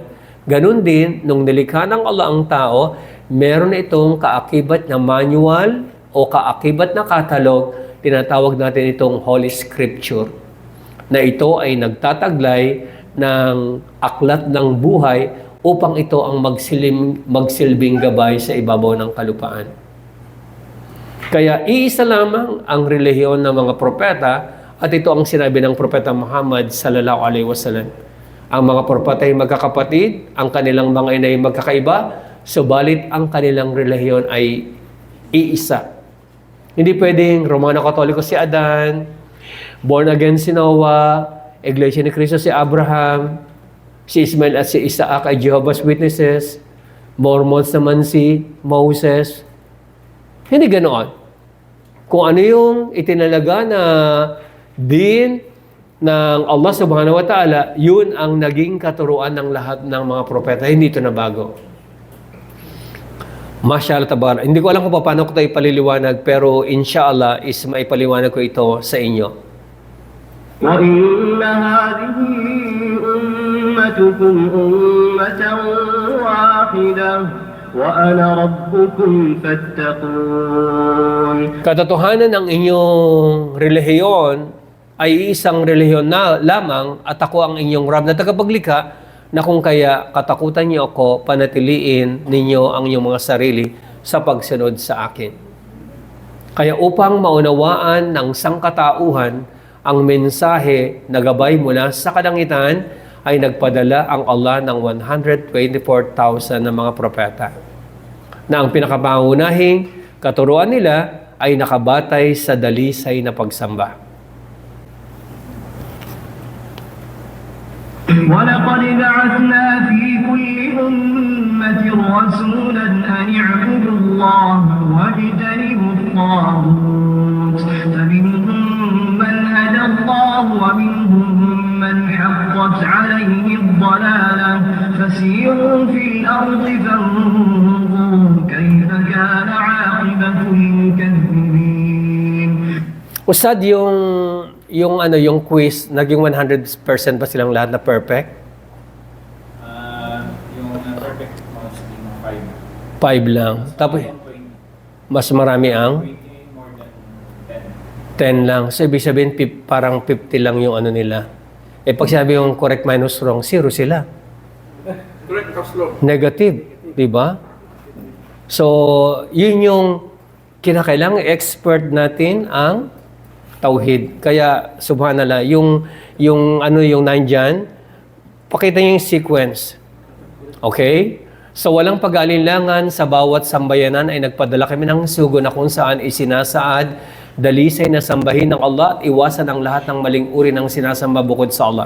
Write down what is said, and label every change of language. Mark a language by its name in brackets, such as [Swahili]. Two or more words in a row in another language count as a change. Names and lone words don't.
[Filipino] Ganon din, nung nilikha ng Allah ang tao, meron itong kaakibat na manual o kaakibat na catalog, tinatawag natin itong Holy Scripture, na ito ay nagtataglay ng aklat ng buhay upang ito ang magsilbing gabay sa ibabaw ng kalupaan. Kaya iisa lamang ang relihiyon ng mga propeta at ito ang sinabi ng propeta Muhammad [Arabic] صلى الله عليه وسلم. [Filipino] Ang mga propeta ay magkakapatid, ang kanilang mga ina ay magkakaiba, subalit ang kanilang relihiyon ay iisa. Hindi pwedeng Romano Katoliko si Adan, [English] born again [Filipino] si Noah, Iglesia ni Cristo si Abraham, si Ismail at si Isaac ay Jehovah's Witnesses, Mormons naman si Moses. Hindi ganoon. Kung ano yung itinalaga na din ng Allah [Arabic] سبحانه وتعالى, [Filipino] yun ang naging katuruan ng lahat ng mga propeta. Hindi ito na bago. [Arabic] ما شاء الله تبارك. [Filipino] Hindi ko alam kung paano ko ito ipaliliwanag, pero inshallah is maipaliwanag ko ito sa inyo. [Arabic] وَإِنَّ هَذِهِ أُمَّتُكُمْ أُمَّةً وَاحِدَةً وَأَنَا رَبُّكُمْ فَاتَّقُونِ. [Filipino] Katotohanan ng inyong relihiyon ay isang relihiyon na lamang at ako ang inyong Rab na tagapaglikha, na kung kaya katakutan niyo ako, panatiliin ninyo ang inyong mga sarili sa pagsunod sa akin. Kaya upang maunawaan ng sangkatauhan ang mensahe na gabay mula sa kalangitan, ay nagpadala ang Allah ng 124,000 na mga propeta, na ang pinakapangunahing katuruan nila ay nakabatay sa dalisay na pagsamba. [Arabic] وَلَقَدْ بَعَثْنَا فِي كُلِّ أُمَّةٍ رَسُولًا أَنِ اعْبُدُوا اللَّهَ وَاجْتَنِبُوا الطَّاغُوتَ فَمِنْهُم مَّنْ هَدَى اللَّهُ وَمِنْهُم مَّنْ حَقَّتْ عَلَيْهِ الضَّلَالَةُ فَسِيرُوا فِي الْأَرْضِ فَانظُرُوا كَيْفَ كَانَ عَاقِبَةُ الْمُكَذِّبِينَ. [Filipino] Ustad, yung quiz, naging 100% ba silang lahat na perfect? [English] Yung perfect mostly 5. [Filipino] 5 lang. Tapos, mas marami ang [English] 20 more than 10. [Filipino] 10 lang. So, ibig sabihin, parang 50 lang yung ano nila. Eh, pag sinabi yung [English] correct minus wrong, [Filipino] 0 sila. [English] Correct plus wrong. Negative. [Filipino] Di ba? So, yun yung kinakailangan expert natin ang tauhid. Kaya, subhanallah, yung nandyan, pakita niyo yung sequence. Okay? So, walang pag-aalinlangan sa bawat sambayanan ay nagpadala kami ng sugo na kung saan isinasaad, dalisay na sambahin ng Allah at iwasan ang lahat ng maling uri ng sinasamba bukod sa Allah.